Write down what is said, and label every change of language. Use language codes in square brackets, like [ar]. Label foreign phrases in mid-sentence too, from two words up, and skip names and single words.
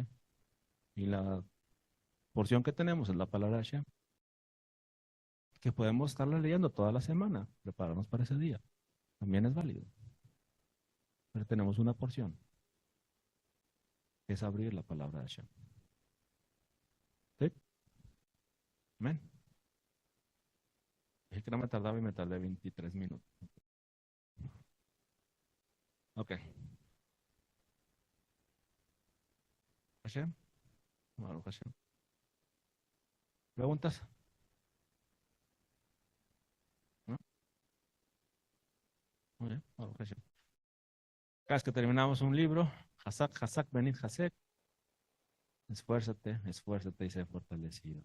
[es] Y la porción que tenemos es la palabra de Hashem, que podemos estarla leyendo toda la semana, prepararnos para ese día. También es válido. Pero tenemos una porción, que es abrir la palabra de Hashem. ¿Sí? Amén. Dije que no me tardaba y me tardé 23 minutos. Ok. Hashem. [he] ברוך השם. [es] ¿Preguntas? ¿No? Muy bien. [he] ברוך השם. [es] Cada vez que terminamos un libro, [he] חזק חזק ונת חזק, [es] esfuérzate, esfuérzate y sé fortalecido.